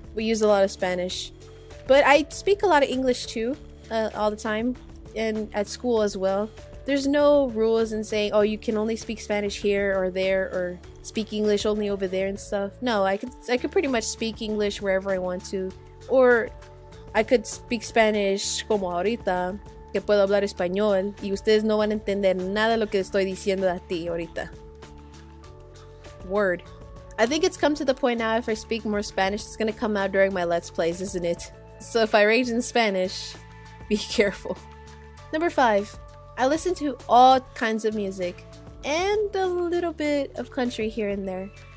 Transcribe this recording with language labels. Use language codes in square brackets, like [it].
[en] We use a lot of Spanish. But I speak a lot of English too, all the time, and at school as well. There's no rules in saying, oh, you can only speak Spanish here or there, or speak English only over there and stuff. No, I could pretty much speak English wherever I want to. Or I could speak Spanish [es] como ahorita, que puedo hablar español, y ustedes no van a entender nada de lo que estoy diciendo a ti ahorita. [en] Word. I think it's come to the point now if I speak more Spanish, it's gonna come out during my Let's Plays, isn't it? So if I rage in Spanish, be careful. Number 5. I listen to all kinds of music, and a little bit of country here and there.